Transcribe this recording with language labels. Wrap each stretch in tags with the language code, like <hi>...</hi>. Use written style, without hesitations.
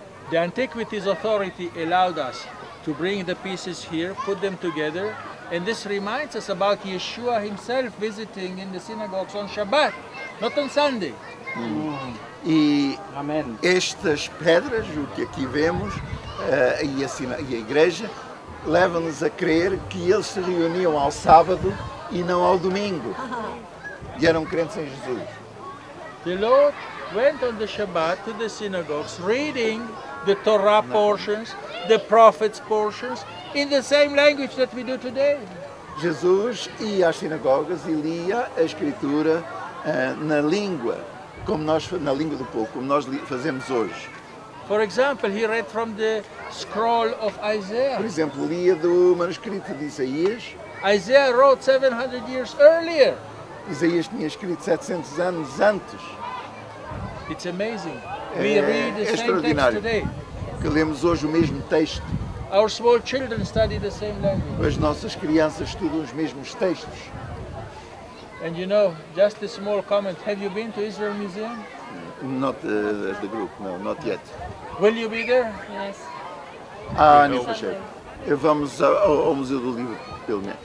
<en>The Antiquities Authority allowed us to bring the pieces here, put them together, and this reminds us about Yeshua himself visiting in the synagogues on Shabbat, not on Sunday.</en> <pt>E Amém. estas pedras, o que aqui vemos, e a igreja, levam-nos a crer que eles se reuniam ao sábado e não ao domingo. E eram crentes em Jesus.</pt> <en>The Lord went on the Shabbat to the synagogues, reading the Torah portions, the prophets portions, in the same language that we do today.</en> <pt>Jesus ia às sinagogas e lia a Escritura na língua, na língua do povo, como nós fazemos hoje.</pt> <en>For example, he read from the scroll of</en> <pt>Por</pt> <en>Isaiah.</en> <pt>exemplo, lia do manuscrito de Isaías.</pt> <en>Isaiah wrote 700 years earlier.</en> <pt>Isaías tinha escrito 700 anos antes,</pt> <en>It's amazing. We read the same text</en> <pt>extraordinário,</pt> <en>today.</en> <pt>que lemos hoje o mesmo texto.</pt> <en>Our small children study the same language.</en> <pt>As nossas crianças estudam os mesmos textos.</pt> <en>And you know, just a small comment, have you been to Israel Museum? Not as the group, no, not yet. Will you be there? Yes.</en> <pt>Nem fechei. Vamos ao Museu do Livro, pelo menos.</pt>